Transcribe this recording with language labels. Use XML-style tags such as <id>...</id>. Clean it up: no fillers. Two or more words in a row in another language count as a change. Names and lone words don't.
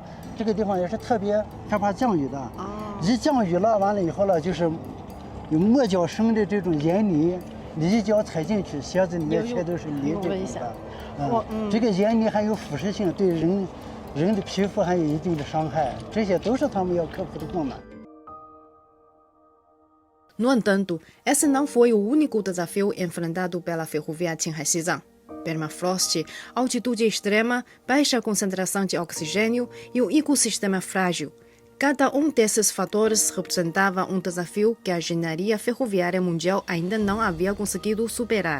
<zh>这个地方也是特别害怕降雨的，一降雨了完了以后呢，就是有磨脚声的这种盐泥，你一脚踩进去，鞋子里面全都是泥这种的。这个盐泥还有腐蚀性，对人的皮肤还有一定的伤害，这些都是他们要克服的困难。</zh> <pt>No entanto, esse não foi o único desafio enfrentado pela ferrovia Qinghai-Xizang. Permafrost, altitude extrema, baixa concentração de oxigênio e o ecossistema frágil. Cada um desses fatores representava um desafio que a engenharia ferroviária mundial ainda não havia conseguido superar.</pt>